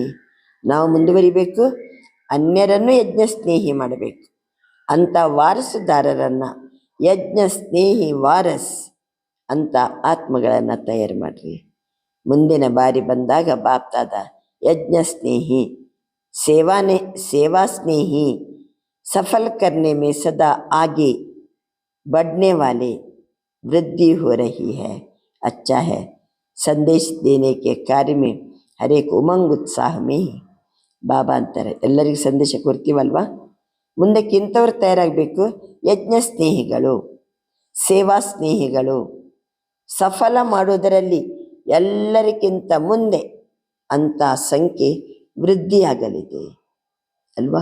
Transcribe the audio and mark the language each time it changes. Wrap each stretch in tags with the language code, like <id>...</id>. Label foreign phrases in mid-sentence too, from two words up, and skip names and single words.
<kn>ನಾವು ಮುಂದುವರಿಬೇಕು, ಅನ್ಯರನ್ನು ಯಜ್ಞ ಸ್ನೇಹಿ ಮಾಡಬೇಕು. ಅಂಥ ವಾರಸುದಾರರನ್ನು, ಯಜ್ಞ ಸ್ನೇಹಿ ವಾರಸ್ ಅಂಥ ಆತ್ಮಗಳನ್ನು ತಯಾರು ಮಾಡಿರಿ. ಮುಂದಿನ ಬಾರಿ ಬಂದಾಗ ಬಾಪ್ತಾದ ಯಜ್ಞ ಸ್ನೇಹಿ, ಸೇವಾ</kn> <hi>स्नेही, सफल करने में सदा आगे बढ़ने वाले वृद्धि हो रही है. अच्छा है. संदेश देने के कार्य में हर एक उमंग उत्साह में ही</hi> <kn>ಬಾಬಾ ಅಂತಾರೆ, ಎಲ್ಲರಿಗೂ ಸಂದೇಶ ಕೊಡ್ತೀವಲ್ವಾ, ಮುಂದಕ್ಕೆ ಇಂಥವ್ರು ತಯಾರಾಗಬೇಕು. ಯಜ್ಞ ಸ್ನೇಹಿಗಳು, ಸೇವಾ ಸ್ನೇಹಿಗಳು, ಸಫಲ ಮಾಡೋದರಲ್ಲಿ ಎಲ್ಲರಿಗಿಂತ ಮುಂದೆ ಅಂಥ ಸಂಖ್ಯೆ ವೃದ್ಧಿಯಾಗಲಿದೆ ಅಲ್ವಾ.</kn>